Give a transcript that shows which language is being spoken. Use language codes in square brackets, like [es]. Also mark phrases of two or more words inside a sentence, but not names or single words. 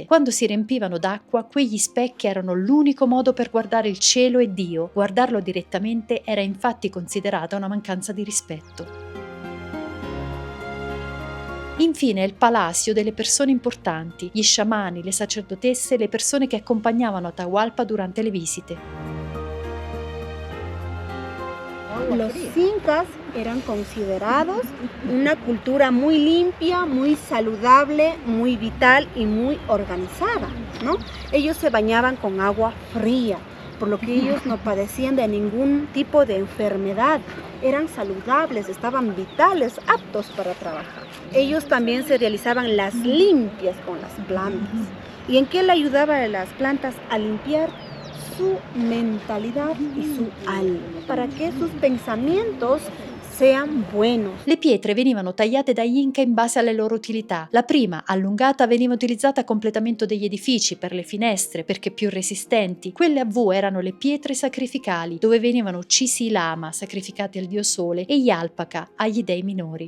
[it] Quando si riempivano d'acqua, quegli specchi erano l'unico modo per guardare il cielo e Dio. Guardarlo direttamente era infatti considerata una mancanza di rispetto. Infine il palasio delle persone importanti, gli sciamani, le sacerdotesse e le persone che accompagnavano Atahualpa durante le visite. [es] Los incas eran considerados una cultura muy limpia, muy saludable, muy vital y muy organizada, ¿no? Ellos se bañaban con agua fría, por lo que ellos no padecían de ningún tipo de enfermedad. Eran saludables, estaban vitales, aptos para trabajar. Ellos también se realizaban las limpias con las plantas. ¿Y en qué le ayudaba a las plantas a limpiar? Su mentalidad y su alma, para que sus pensamientos sean buenos. [it] Le pietre venivano tagliate dagli Inca in base alle loro utilità. La prima, allungata, veniva utilizzata a completamento degli edifici, per le finestre, perché più resistenti. Quelle a V erano le pietre sacrificali, dove venivano uccisi i lama, sacrificati al dio sole, e gli alpaca, agli dei minori.